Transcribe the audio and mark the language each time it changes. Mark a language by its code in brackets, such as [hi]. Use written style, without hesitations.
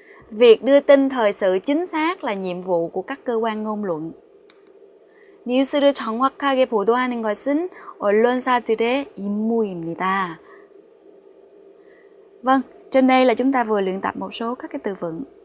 [vi] Việc đưa tin thời sự chính xác là nhiệm vụ của các cơ quan ngôn luận. [ko] 뉴스를 정확하게 보도하는 것은 언론사들의 임무입니다. [vi] Vâng, trên đây là chúng ta vừa luyện tập một số các cái từ vựng.